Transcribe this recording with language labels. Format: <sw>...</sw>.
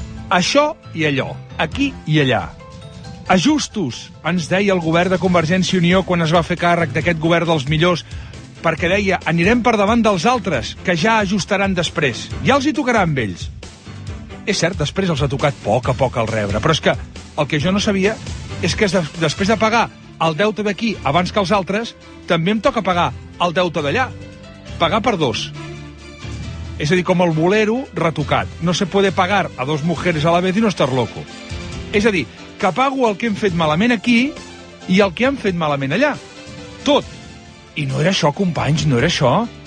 <ca>Això i allò, aquí i allà. Ajustos, ens deia el govern de Convergència i Unió quan es va fer càrrec d'aquest govern dels millors, perquè deia, anirem per davant dels altres, que ja ajustaran després. Ja els hi tocarà amb ells. És cert, després els ha tocat poc a poc al rebre, però és que el que jo no sabia és que després de pagar el deute d'aquí abans que els altres, també em toca pagar el deute d'allà. Pagar per dos. És a dir, com el bolero retocat.</ca> <es>No se puede pagar a dos mujeres a la vez i no estar loco.</es> <ca>És a dir, que pago el que hem fet malament aquí i el que han fet malament allà. Tot. I no era això, companys, no era això.</ca>